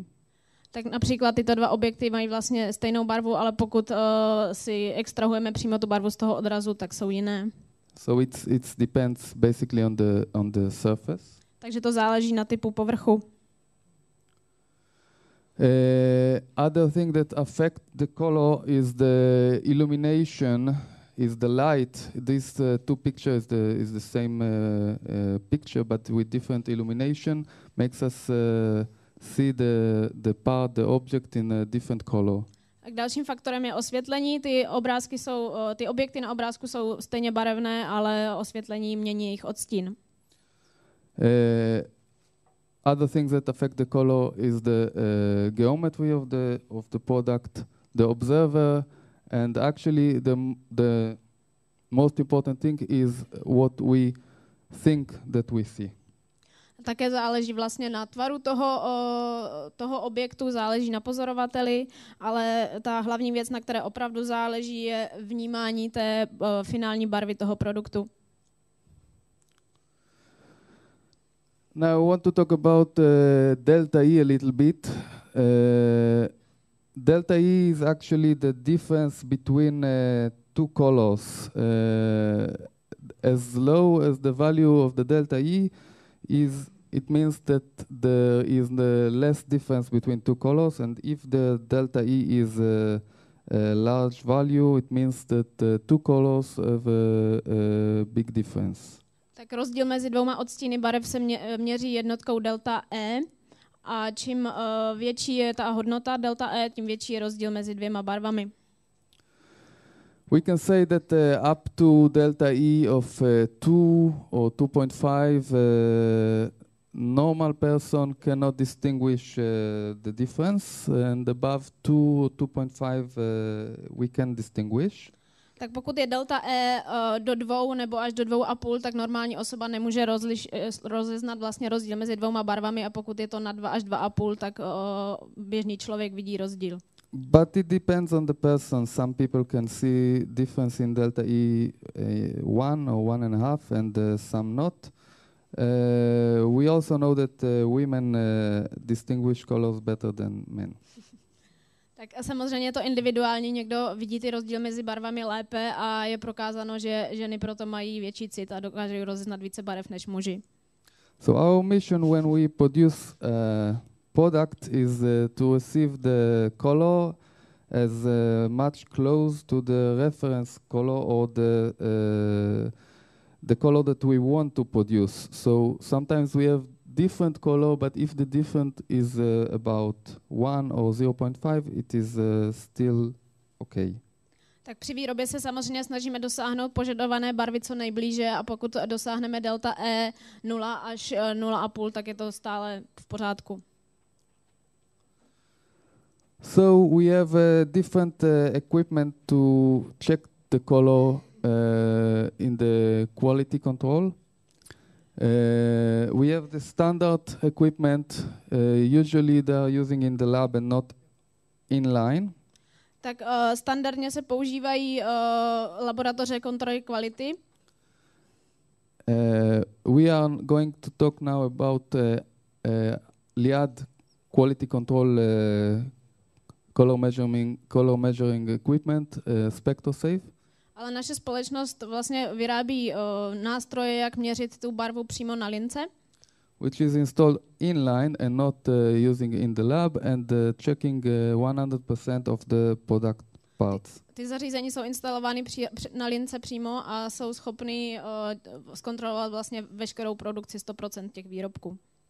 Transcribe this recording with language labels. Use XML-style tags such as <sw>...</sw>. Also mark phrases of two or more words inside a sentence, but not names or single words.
<cs>Tak například tyto dva objekty mají vlastně stejnou barvu, ale pokud si extrahujeme přímo tu barvu z toho odrazu, tak jsou jiné.</cs> <en>So it depends basically on the surface.</en> <cs>Takže to záleží na typu povrchu.</cs> <en>Other thing that affect the color is the illumination, is the light. These two pictures is the same picture, but with different illumination, makes us see the object in a different color.</en> <cs>Tak dalším faktorem je osvětlení. Ty objekty na obrázku jsou stejně barevné, ale osvětlení mění jejich odstín.</cs> <en>Other things that affect the color is the geometry of the product, the observer, and actually the most important thing is what we think that we see.</en> <cs>Také záleží vlastně na tvaru toho objektu, záleží na pozorovateli, ale ta hlavní věc, na které opravdu záleží, je vnímání té finální barvy toho produktu.</cs> <en>Now I want to talk about delta E a little bit. Delta E is actually the difference between two colors. As low as the value of the delta E is, it means that there is the less difference between two colors, and if the delta E is large value, it means that two colors have a big difference.</en> <cs>Tak rozdíl mezi dvouma odstíny barev se měří jednotkou delta E a čím větší je ta hodnota delta E, tím větší je rozdíl mezi dvěma barvami.</cs> <en>We can say that up to delta E of 2 or 2.5, normal person cannot distinguish the difference, and above 2 or 2.5 we can distinguish.</en> <cs>Tak pokud je delta E do 2 nebo až do 2,5, tak normální osoba nemůže rozeznat vlastně rozdíl mezi dvouma barvami, a pokud je to na 2 až 2,5, tak běžný člověk vidí rozdíl.</cs> <en>But it depends on the person. Some people can see difference in delta E 1 or 1.5 and some not. We also know that women distinguish colors better than men.</en> <cs>Tak a samozřejmě je to individuální, někdo vidí ty rozdíly mezi barvami lépe a je prokázáno, že ženy proto mají větší cit a dokážou rozeznat více barev než muži.</cs> <en>So our mission when we produce product is to receive the color as much close to the reference color or the color that we want to produce. So sometimes we have different color, but if the difference is about 1 or 0.5, it is still okay.</en> <cs>Tak při výrobě se samozřejmě snažíme dosáhnout požadované barvy co nejblíže, a pokud dosáhneme delta E 0 až 0,5, tak je to stále v pořádku.</cs> <en>So we have different equipment to check the color in the quality control. We have the standard equipment, usually they are using in the lab and not inline.</en> <cs>Tak standardně se používají laboratoře kontroly kvality.</cs> <en>We are going to talk now about Liad quality control color measuring equipment, SpectroSafe.</en> <cs>Ale naše společnost vlastně vyrábí nástroje, jak měřit tu barvu přímo na lince.</cs> <en>Which is installed inline and not using in the lab and checking 100% of the product parts.</en> <cs>Ty zařízení jsou instalovány na lince přímo a jsou schopny zkontrolovat vlastně veškerou produkci 100% těch výrobků.</cs>